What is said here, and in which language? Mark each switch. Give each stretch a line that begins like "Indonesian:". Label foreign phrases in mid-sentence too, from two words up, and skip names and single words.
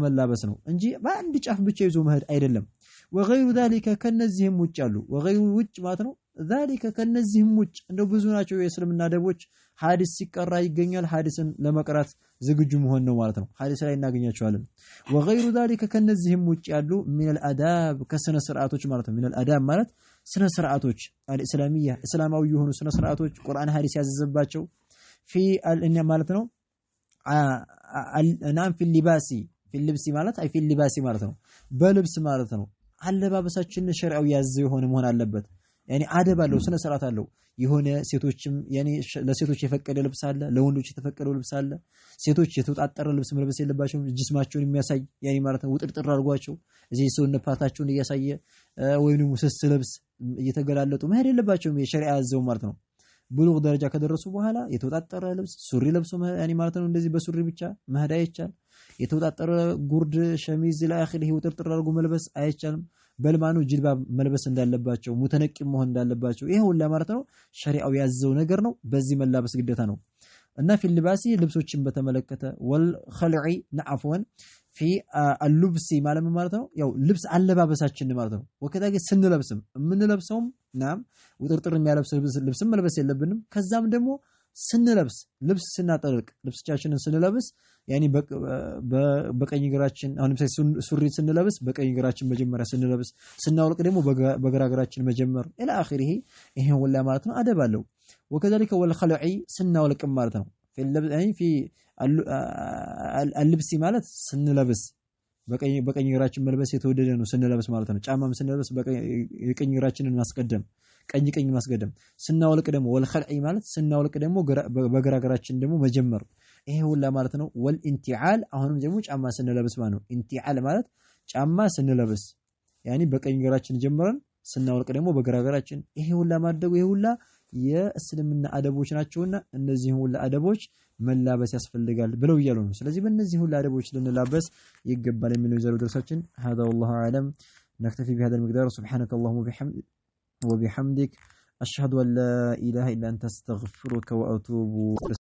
Amharic: መላበስ ነው እንጂ በአንድ ጫፍ ብቻ ይዞ መሄድ አይደለም
Arabic: وغير ذلك
Amharic: ከነዚህም ውጭ አሉ ወገይሩ ውጭ ማለት ነው ذلك ከነዚህም ውጭ እንደው ብዙ ናቸው የእስልምና ደቦች ሐዲስ ሲቀራ ይገኛል ሐዲስን ለመቅራት ዝግጁ መሆን ነው ማለት ነው ሐዲስ ላይ እናገኛቸዋለን
Arabic: وغير ذلك
Amharic: ከነዚህም ውጭ ያሉ
Arabic: من الاداب
Amharic: ከስነ ስርዓቶች ማለት ነው
Arabic: من الاداب
Amharic: ማለት ስነ ስርዓቶች አልእስላሚያ እስላማዊ የሆኑ ስነ ስርዓቶች ቁርአን ሐዲስ ያዘዘባቸው في ማለት ነው ናም
Arabic: في اللباس في اللبس
Amharic: ማለት አይ
Arabic: في اللباس
Amharic: ማለት ነው በልብስ ማለት ነው አለባበሳችን ሸሪዓው ያዘው የሆነ መሆን አለበት ያኒ አደብ አለው ስነ ስርዓት አለው የሆነ ሴቶችም ያኒ ለሴቶች የፈቀደ ልብስ አለ ለወንዶች የተፈቀደው ልብስ አለ ሴቶች የተውጣጠረ ልብስ መልበስ የለባቸውም ጅስማቸውን የሚያሳይ ያኒ ማለት ነው ውጥርጥር አድርጓቸው እዚህ ሰውነት ፓርታቸውን እያሳየ ወይንም ስስ ልብስ እየተገላለጡ መሄድ የለባቸውም የሸሪዓ ያዘው ማለት ነው ብሉግ ደረጃ ከደረሱ በኋላ የተውጣጠረ ልብስ ሱሪ ለብሶ ያኒ ማለት ነው እንደዚህ በሱሪ ብቻ መሄድ አይቻል የተውጣጠረ ጉርድ ሸሚዝ ለአኺሪህ ውጥርጥር አድርጎ መልበስ አይቻልም በልማኑ ጅልባብ መልበስ እንዳለባቸው ሙተነቂም መሆን እንዳለባቸው ይሄ ሁሉ ማለት ነው ሸሪዓው ያዘው ነገር ነው በዚህ መላበስ ግዴታ ነው እና
Arabic: في اللباس
Amharic: ልብሶችን በተመለከተ
Arabic: والخلع نعفوا في اللبس
Amharic: ማለት ነው ያው ልብስ አለባበሳችን ማለት ነው ወከታገ ስንለብስም የምንለብሰውም ናም ውጥርጥር የሚያለብስ ልብስም መልበስ የለብንም ከዛም ደግሞ ስንለብስ ልብስ ስናጠልቅ ልብሳችንን ስንለብስ ያኒ በቀኝ እግራችን አሁን ለምሳሌ ሱሪ ስንለብስ በቀኝ እግራችን መጀመሪያ ስንለብስ ስናወልቅ ደግሞ በግራ እግራችን መጀመር
Arabic: إلى آخره
Amharic: ይሄ ሁላ ማለት ነው አደብ አለው
Arabic: وكذلك والخلع
Amharic: ስናወልቅ ማለት ነው
Arabic: في اللبس يعني في
Amharic: اللبس ማለት ስንለብስ በቀኝ እግራችን መልበስ የተወደደ ነው ስንለብስ ማለት ነው ጫማም ስንለብስ የቀኝ እግራችንን ማስቀደም ቀኝ ማስቀደም ስናወልቅ ደግሞ ወልኸልዒ ማለት ስናወልቅ ደግሞ በግራ እግራችን ደግሞ መጀመር ይሄ ሁላ ማለት ነው ወልኢንቲዓል አሁንም ደግሞ ጫማ ስንለብስ ማለት ነው ኢንቲዓል ማለት ጫማ ስንለብስ ያኒ በቀኝ እግራችን ጀምረን ስናወልቅ ደግሞ በግራ እግራችን ይሄ ሁላ ማድረጉ ይሄ ሁላ የእስልምና አደቦች ናቸውና እነዚህ ሁላ አደቦች መላበስ ያስፈልጋል ብለው ይያሉ ነው ስለዚህ በእነዚህ ሁላ አደቦች ልንላበስ ይገባል የሚለው የዛሬው ደርሳችን
Arabic: هذا والله اعلم نكتفي بهذا المقدار سبحانك اللهم وبحمدك اشهد ان لا اله الا انت استغفرك واتوب